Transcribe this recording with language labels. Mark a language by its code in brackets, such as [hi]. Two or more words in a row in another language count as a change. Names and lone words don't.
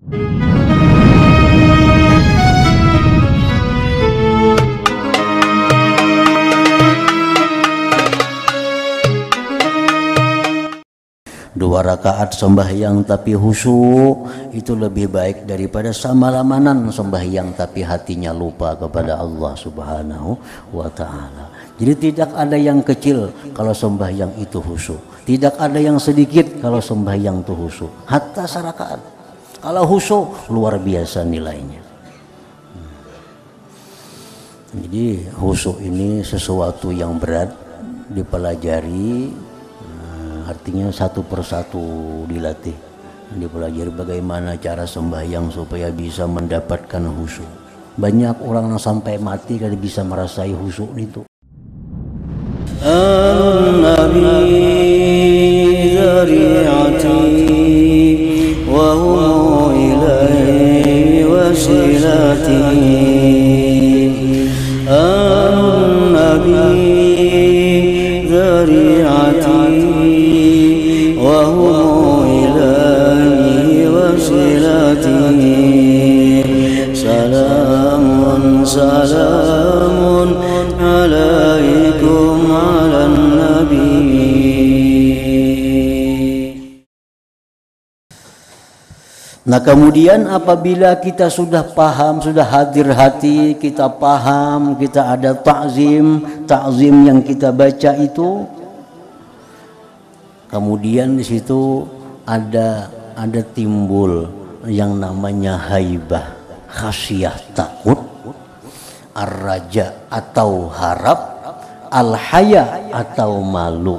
[id] Dua rakaat sembahyang tapi khusyuk itu lebih baik daripada samalamanan sembahyang tapi hatinya lupa kepada [ar] الله سبحانه وتعالى. [id] Jadi tidak ada yang kecil kalau sembahyang itu khusyuk. Tidak ada yang sedikit kalau sembahyang itu khusyuk. Hatta sarakaat. Kalau khusyuk luar biasa nilainya. Jadi khusyuk ini sesuatu yang berat dipelajari. Artinya satu persatu dilatih, dipelajari bagaimana cara sembahyang supaya bisa mendapatkan khusyuk. Banyak orang yang sampai mati kalau bisa merasai khusyuk itu. [ar] النبي ذريعتي وهو إليه وسيلتي. النبي ذريعتي وهو إلهي وسيلتي سلام سلام عليكم على النبي. [id] Nah kemudian apabila kita sudah paham, sudah hadir hati, kita paham, kita ada ta'zim yang kita baca itu. Kemudian di situ ada timbul yang namanya haibah, khasyah takut, ar-raja atau harap, al-haya atau malu.